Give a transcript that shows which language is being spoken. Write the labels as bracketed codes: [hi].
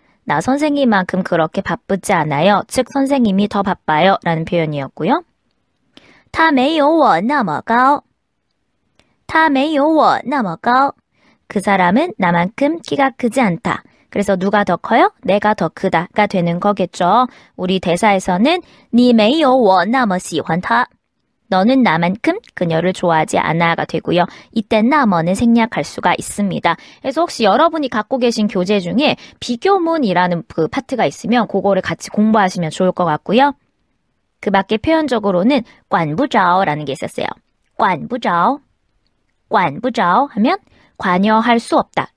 [ko] 나 선생님만큼 그렇게 바쁘지 않아요. 즉 선생님이 더 바빠요. 라는 표현이었고요. [zh] 他没有我那么高. 他没有我那么高. [ko] 그 사람은 나만큼 키가 크지 않다. 그래서 누가 더 커요? 내가 더 크다가 되는 거겠죠. 우리 대사에서는 [zh] 你没有我那么喜欢他. [ko] 너는 나만큼 그녀를 좋아하지 않아가 되고요. 이때 나머는 생략할 수가 있습니다. 그래서 혹시 여러분이 갖고 계신 교재 중에 비교문이라는 그 파트가 있으면 그거를 같이 공부하시면 좋을 것 같고요. 그 밖에 표현적으로는 管不着라는 게 있었어요. [zh] 管不着, 管不着 [ko] 하면 관여할 수 없다.